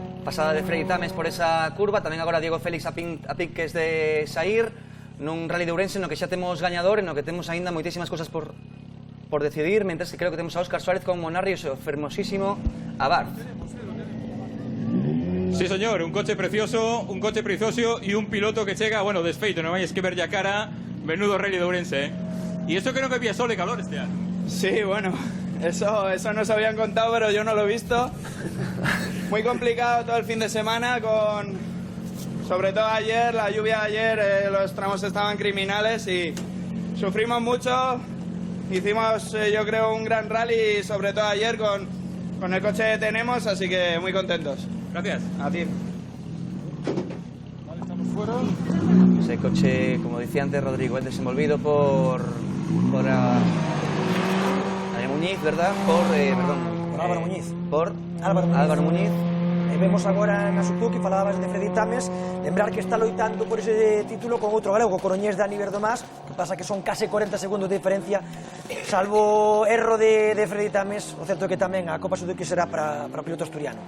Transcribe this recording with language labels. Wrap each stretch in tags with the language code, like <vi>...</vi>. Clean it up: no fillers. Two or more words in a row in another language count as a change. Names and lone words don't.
<gl>Pasada de Freitames por esa curva, tamén agora Diego Félix a piques de sair nun Rally de Ourense no que xa temos gañador e no que temos aínda moitísimas cosas por decidir, mentres que creo que temos a Óscar Suárez con Monarri e o fermosísimo Abarth.</gl> <es>Sí, señor, un coche precioso y un piloto que chega, bueno, desfeito, no vayas que ver ya cara, menudo Rally de Ourense, ¿eh? Y eso que no había sol y calor este año. Sí, bueno, eso nos habían contado, pero yo no lo he visto. Muy complicado todo el fin de semana, sobre todo ayer, la lluvia de ayer, los tramos estaban criminales y sufrimos mucho. Hicimos, yo creo, un gran rally, sobre todo ayer con el coche que tenemos, así que muy contentos. Gracias. A ti. Vale, estamos fuera. Ese coche, como decía antes Rodrigo, es desenvolvido por Muñiz, ¿verdad? Por Álvaro Muñiz. Por Álvaro Muñiz.</es> <gl>Vemos agora na Suzuki, falabas de Freddy Tames, lembrar que está loitando por ese título con outro galego, coruñés Dani Verdomás, que pasa que son case 40 segundos de diferencia, salvo erro de Freddy Tames, o certo é que tamén a Copa Suzuki será para o piloto asturiano.</gl>